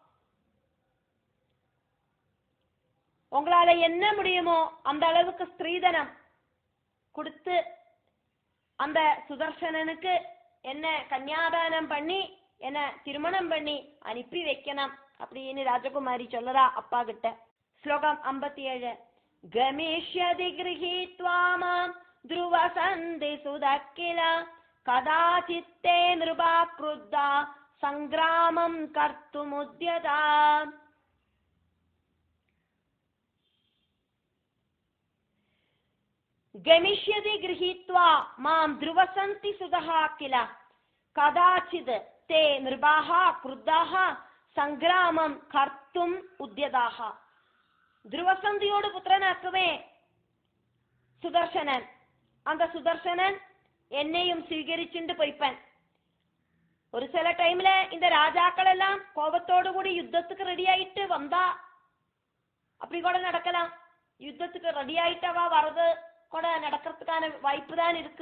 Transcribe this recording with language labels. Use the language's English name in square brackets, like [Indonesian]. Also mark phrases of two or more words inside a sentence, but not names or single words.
[Tamil] உங்களால என்ன முடியுமோ அந்த அளவுக்கு ஸ்திரீதனம் கொடுத்து அந்த சுதர்சனனுக்கு என்ன கன்யாதானம் பண்ணி என்ன திருமணம் பண்ணி அனுப்பி வைக்கணும் அப்படின்னு ராஜகுமாரி சொல்லறா அப்பா கிட்ட. ஸ்லோகம் 57. [Sanskrit] गमिष्यति गृहीत्वा माम् ध्रुव सन्ति सुतक्किल कदाचित्ते नृपा क्रुद्धा संग्रामं कर्तुमुद्यता. गमिष्यति गृहीत्वा मां ध्रुवसन्ति सुधः किल कदाचित् ते नृपाः क्रुद्धाः संग्रामं कर्तुम् उद्यताः. [Tamil] ध्रुवसन्धियोடு புத்திரனாக்குவே சுதர்சனன். அந்த சுதர்சனன் என்னையும் സ്വീകരിச்சுண்டு போய்ப்பன். ஒரு சில டைம்ல இந்த ராஜாக்கள் எல்லாம் கோபத்தோடு கூடி யுத்தத்துக்கு ரெடி ஆயிட்டு வந்தா அப்படி கூட நடக்கலாம். யுத்தத்துக்கு ரெடி ஆயிட்டவா வரது கூட நடக்கிறதுக்கான வாய்ப்பு தான் இருக்கு.